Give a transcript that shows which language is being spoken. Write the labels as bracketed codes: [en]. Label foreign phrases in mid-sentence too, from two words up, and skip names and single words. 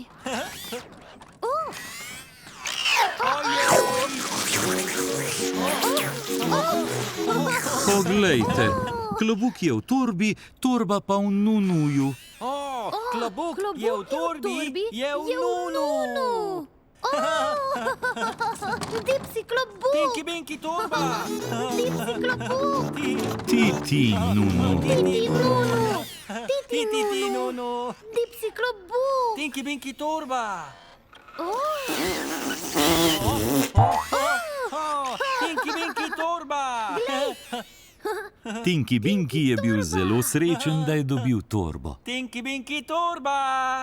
[sl] Poglejte, klobuk je v torbi, torba pa v nunuju. Klobuk je v torbi, je v nunu! Dipsy klobuk! Tinky Binky torba! Dipsy klobuk! Ti, nunu. Ti, nunu! Ti, Ti, no. Dipsi klobuk. Tinky Binky torba. Tinky Binky torba. Tinky Binky je bil zelo srečen, da je dobil torbo. Tinky Binky torba.